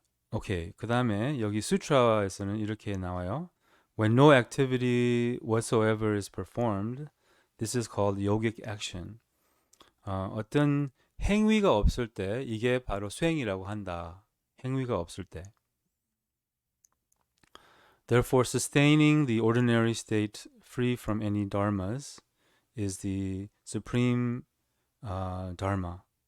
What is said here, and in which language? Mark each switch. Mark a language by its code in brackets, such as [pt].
[ko] 오케이. 그 다음에 여기 수트라에서는 이렇게 나와요. [en] When no activity whatsoever is performed, this is called yogic action. [ko] 어떤 행위가 없을 때 이게 바로 수행이라고 한다. 행위가 없을 때. [en] Therefore, sustaining the ordinary state free from any dharmas is the supreme dharma.